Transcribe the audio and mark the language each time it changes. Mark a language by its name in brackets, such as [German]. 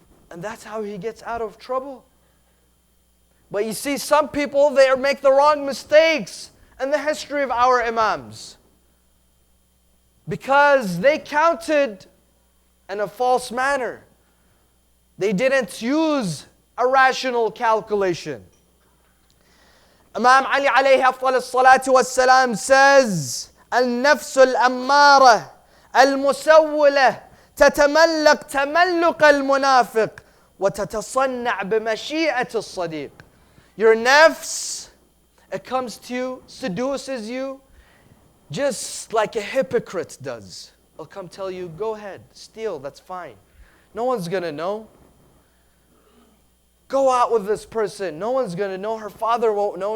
[English] And that's how he gets out of trouble. But you see, some people, they make the wrong mistakes in the history of our Imams. Because they counted in a false manner. They didn't use a rational calculation. Imam Ali alayhi afdal as-salatu was-salam says, [Arabic] النفس الأمارة المسولة تتملق تملق المنافق وتتصنع بمشيئة الصديق. [English] Your nafs, it comes to you, seduces you, just like a hypocrite does. It'll come tell you, go ahead, steal, that's fine. No one's going to know. Go out with this person. No one's going to know. Her father won't know.